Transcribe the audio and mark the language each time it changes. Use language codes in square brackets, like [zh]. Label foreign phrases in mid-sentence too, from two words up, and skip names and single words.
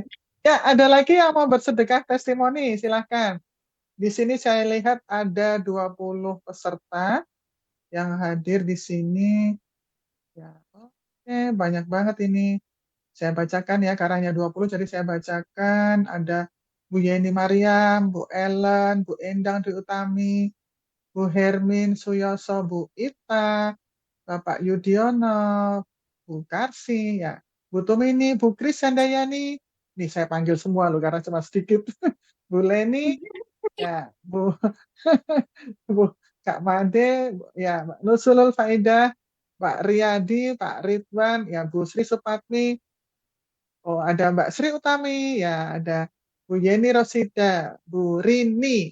[id] Ya, ada lagi yang mau bersedekah testimoni, silahkan. Di sini saya lihat ada 20 peserta yang hadir di sini. Ya, oke, banyak banget ini. Saya bacakan ya, karena hanya 20, jadi saya bacakan. Ada Bu Yeni Mariam, Bu Ellen, Bu Endang Dwi Utami, Bu Hermin Suyoso, Bu Ita, Bapak Yudiono, Bu Karsi, ya, Bu Tumini, Bu Kris Handayani, nih saya panggil semua loh karena cuma sedikit. Bu Leni, ya, Bu Bu Kak Made, ya, Mbak Nusulul Faidah, Pak Riyadi, Pak Ridwan, ya, Bu Sri Supatmi, oh ada Mbak Sri Utami, ya, ada Bu Yeni Rosida, Bu Rini.